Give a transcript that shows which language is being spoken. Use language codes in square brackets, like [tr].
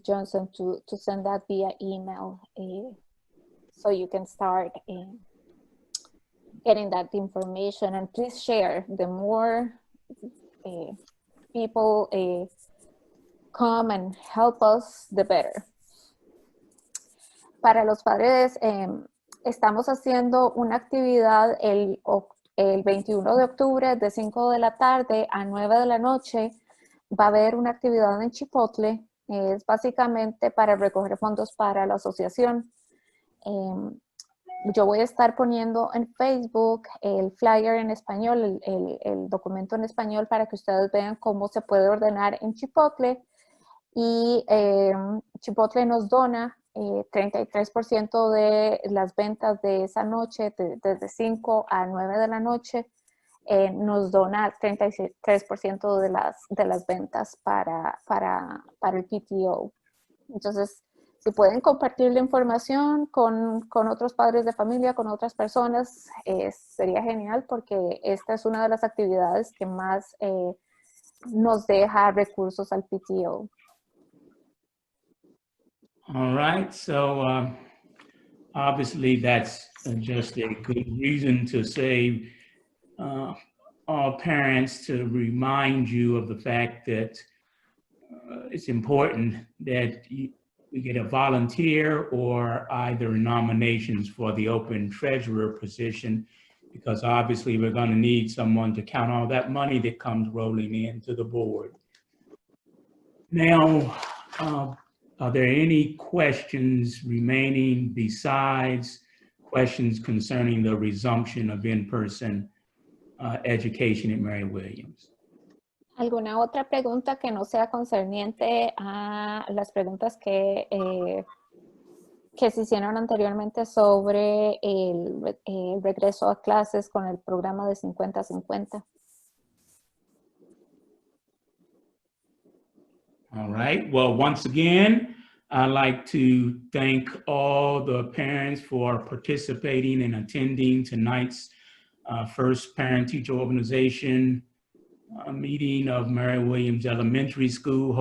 [en] Johnson to send that via email, so you can start getting that information. And please share. The more people come and help us, the better. [es] Para los padres, estamos haciendo una actividad el 21 de octubre de 5 de la tarde a 9 de la noche. Va a haber una actividad en Chipotle. Es básicamente para recoger fondos para la asociación. Yo voy a estar poniendo en Facebook el flyer en español, el documento en español, para que ustedes vean cómo se puede ordenar en Chipotle. Y Chipotle nos dona 33% de las ventas de esa noche, desde 5 a 9 de la noche, nos dona 33% de las ventas para el PTO. Entonces, si pueden compartir la información con otros padres de familia, con otras personas, sería genial, porque esta es una de las actividades que más nos deja recursos al PTO. [en] All right, so obviously that's just a good reason to say all parents, to remind you of the fact that it's important that we get a volunteer or either nominations for the open treasurer position, because obviously we're going to need someone to count all that money that comes rolling into the board. Now, are there any questions remaining besides questions concerning the resumption of in-person education at Mary Williams? [es] ¿Alguna otra pregunta que no sea concerniente a las preguntas que se hicieron anteriormente sobre el regreso a clases con el programa de 50-50? [en] All right, well, once again, I'd like to thank all the parents for participating and attending tonight's first parent-teacher organization meeting of Mary Williams Elementary School.